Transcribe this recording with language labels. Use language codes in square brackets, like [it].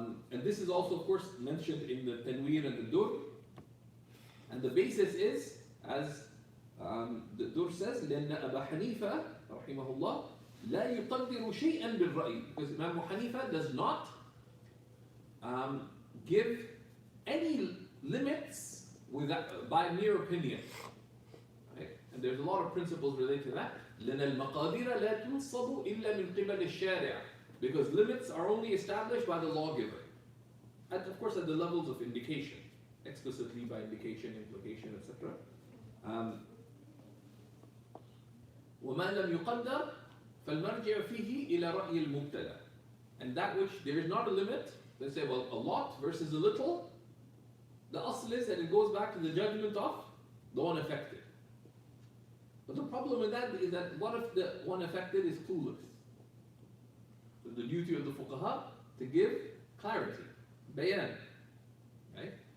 [en] And this is also, of course, mentioned in the Tanwir and the Dur. And the basis is, as the Dur says, [ar] لأن أبا حنيفة رحمه الله لا يقدر شيئا بالرأي. [en] Because Imam Abu Hanifa does not give any limits by mere opinion. Right? And there's a lot of principles related to that. [ar] لأن المقادير لا تنصب إلا من قبل الشارع. [en] Because limits are only established by the lawgiver. And of course at the levels of indication. Explicitly by indication, implication, etc. [ar] وما لم يقدر فالمرجع فيه إلى رأي المبتدأ. [en] And that which there is not a limit, they say, well, a lot versus a little, the asl is that it goes back to the judgment of the one affected. But the problem with that is that what if the one affected is clueless? So the duty of the fuqaha to give clarity, bayan. Right?